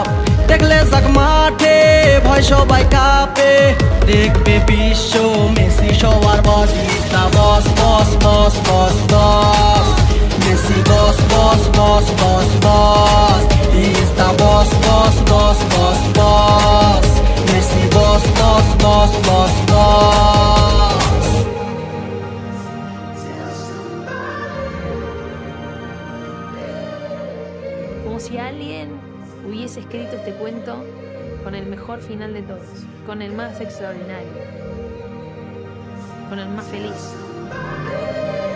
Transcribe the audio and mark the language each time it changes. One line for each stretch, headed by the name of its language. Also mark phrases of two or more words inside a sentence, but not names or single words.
Bangla: দেখলে যাক মাঠে ভয় সবাই কাঁপে, দেখবে বিশ্ব মেসি সবার বস।
English: Is the boss boss boss boss boss, Messi boss boss boss boss boss. Is the boss boss boss boss boss, Messi boss boss boss boss boss.
Spanish: Como si alguien hubiese escrito este cuento con el mejor final de todos, con el más extraordinario, con el más feliz.